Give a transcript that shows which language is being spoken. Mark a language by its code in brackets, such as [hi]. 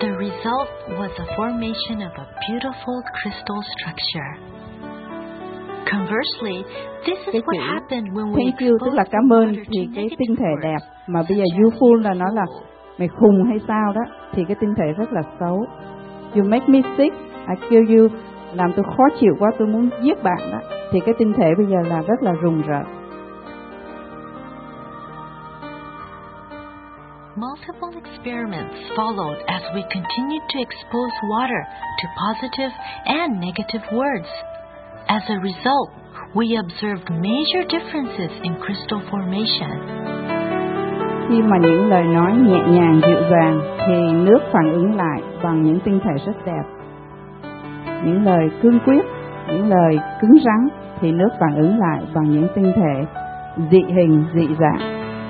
[en] The result was the formation of a beautiful crystal structure. Conversely, this is what happened when we thank you, [vi] tức là cảm ơn vì cái tinh thể đẹp mà bây giờ [en] you fool [vi] là nó là mày khùng hay sao đó thì cái tinh thể rất là xấu. [en] You make me sick, I kill you. [vi] Làm tôi khó chịu quá, tôi muốn giết bạn đó. Thì cái tinh thể bây giờ là rất là rùng rợn. [en] Multiple experiments followed as we continued to expose water to positive and negative words. As a result, we observed major differences in crystal formation. [vi] Khi mà những lời nói nhẹ nhàng dịu dàng thì nước phản ứng lại bằng những tinh thể rất đẹp. Những lời cương quyết, những lời cứng rắn thì nước phản ứng lại bằng những tinh thể dị hình, dị dạng.